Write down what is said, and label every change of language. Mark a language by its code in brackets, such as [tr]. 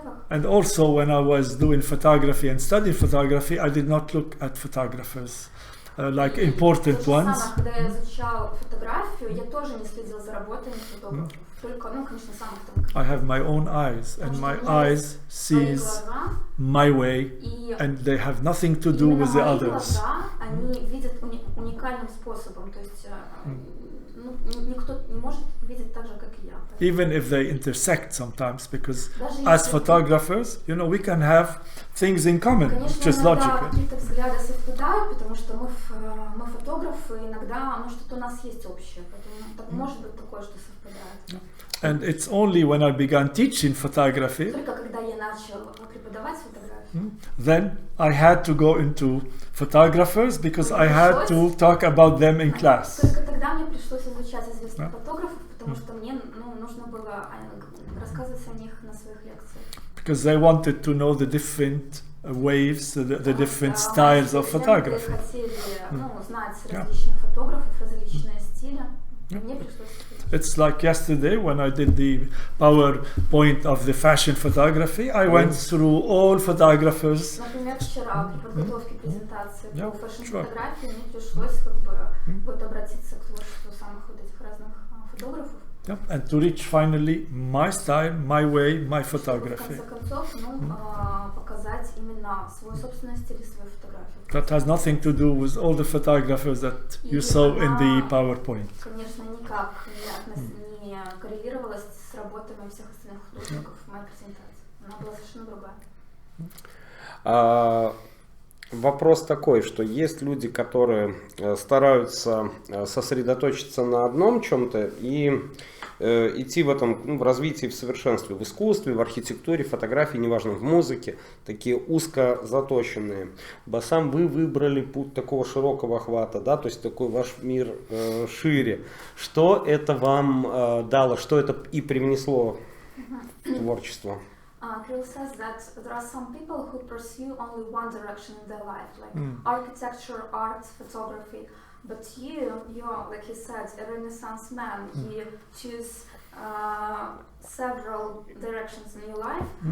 [en] And also when I was doing photography and studying photography, I did not look at photographers. like important [ru] То же [en] ones. [ru] самое, когда я изучал фотографию, я тоже не следил за работами фотографов. Только, ну, конечно, самых там. [en] I have my own eyes, and my eyes sees my way, and they have nothing to do with the others. [ru] Глаза, они видят уникальным способом, то есть ну, никто не может видеть так же, как и я. [en] Even if they intersect sometimes, because as photographers, you know, we can have things in common, which is logical. [ru] Какие-то взгляды совпадают, потому что мы фотографы, иногда, ну, что-то у нас есть общее, поэтому так может быть такое, что совпадает. [en] And it's only when I began teaching photography, [ru] Только когда я начал преподавать фотографию, [en] then I had to go into photographers because I had to talk about them in class. [ru] Только тогда мне пришлось изучать известных фотографов, потому что мне, ну, нужно было рассказывать о них на своих лекциях. [en] Because they wanted to know the different waves, the different styles of photography. [ru] Хотели, ну, знать различных фотографов, различные стили. Мне пришлось. [en] It's like yesterday when I did the PowerPoint of the fashion photography. I went through all photographers. [ru] Например, вчера при подготовке презентации по фэшн-фотографии мне пришлось как бы вот обратиться к творчеству самых вот этих разных фотографов. [en] And to reach finally my style, my way, my photography. [ru] В конце концов, ну, показать именно свой собственный стиль и свою фотографию. [en] That has nothing to do with all the photographers that you saw in the PowerPoint. [ru] Конечно, никак не коррелировалась с работами всех остальных художников в моей презентации. Она была совершенно другая. Вопрос такой, что есть люди, которые стараются сосредоточиться на одном чем-то и идти в этом, ну, в развитии, в совершенстве, в искусстве, в архитектуре, фотографии, неважно, в музыке, такие узко заточенные. Басам, вы выбрали путь такого широкого охвата, да, то есть такой ваш мир шире. Что это вам дало, что это и привнесло в творчество? [en] Kirill says that there are some people who pursue only one direction in their life, like architecture, art, photography. But you're, like he said, a Renaissance man. You choose several directions in your life.